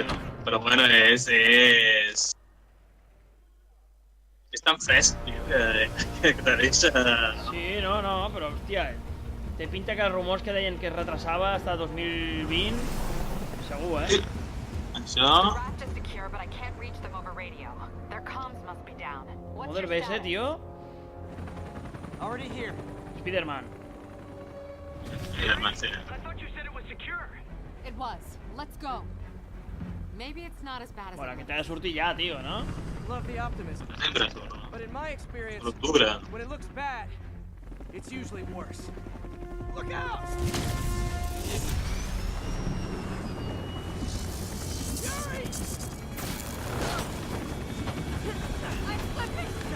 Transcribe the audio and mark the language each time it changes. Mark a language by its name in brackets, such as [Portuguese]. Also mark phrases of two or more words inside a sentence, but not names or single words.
[Catalan] Però bueno, és tan fresc, tio, que te deixa... Sí, no, però, hòstia, té pinta que els rumors que deien que es retrasava hasta 2020, segur, eh? Això... Mother base, tio. [English] Already here. Spider-Man. [Catalan] Spider-Man, sí. [English] I thought you said it was secure. It was. Let's go. Maybe it's not as bad as [Catalan] Bueno, que t'ha de sortir ja, tio, no? [English] Love the optimism. [Catalan] Sempre surt, no? [English] But in my experience, [Catalan] L'octubre. [English] when it looks bad, it's usually worse. Look out! Yuri! I'm slipping!